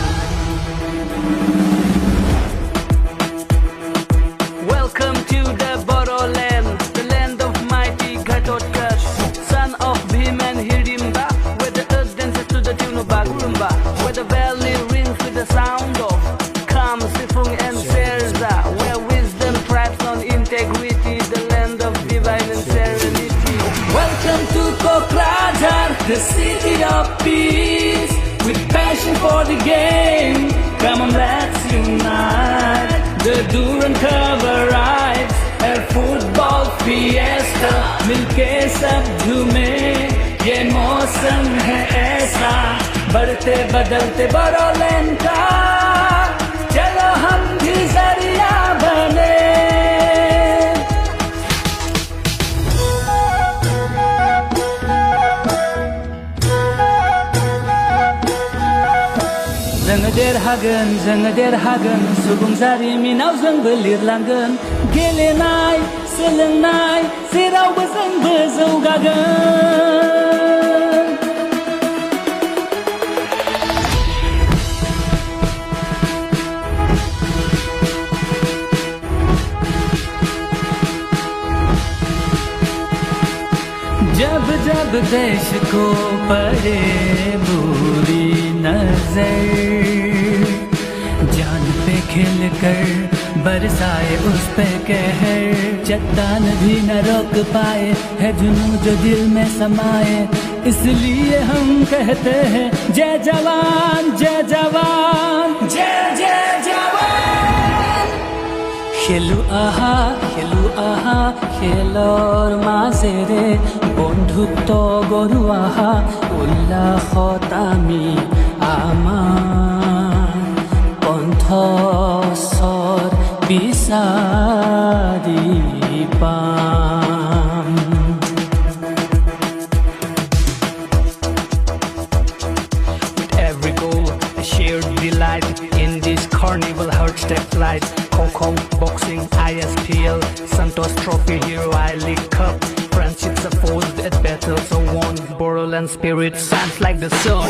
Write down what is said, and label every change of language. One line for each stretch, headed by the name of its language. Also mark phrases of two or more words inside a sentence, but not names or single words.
English: Welcome to the Bodoland, the land of mighty Kokrajhar, son of Bhim and Hirimba, where the earth dances to the tune of Bagurumba, where the valley rings with the sound of Kam, Sifung and Serza, where wisdom thrives on integrity, the land of divine and serenity. Welcome to Kokrajhar, the city of peace, with passion for the game. Come on, let's unite. The Durand cover rides, a football fiesta,
Hindi: मिलके सब झूमे, ये मौसम है ऐसा, बढ़ते बदलते बोडोलैंड का, चलो हम भी जरिया बने.
Bodo: जोङो देरहागोन सुबुं जारिमिनाव जोंबो लिरलांगोन गेलेनाय सोलोंनाय जेरावबो जोंबो जौगागोन.
Hindi: जब जब देश को पड़े बुरी नजर, जान पे खिल कर बरसाए उस पे कहर, चट्टान भी न रोक पाए है जुनून जो दिल में समाए, इसलिए हम कहते हैं जय जवान जय जवान जय जय जवान.
Assamese: খেলু আহা খেলৰ মাজেৰে বন্ধুত্ব গঢ়ো আহা, উল্লাসত আমি আমাৰ কণ্ঠস্বৰ বিচাৰি পাম.
English: With every goal, a shared delight in this carnival heart-step flight. Kho, boxing, ISPL, Santos Trophy, Hero I-League Cup. Friendships are forged at battles are won. Bodoland spirit sounds like the sun.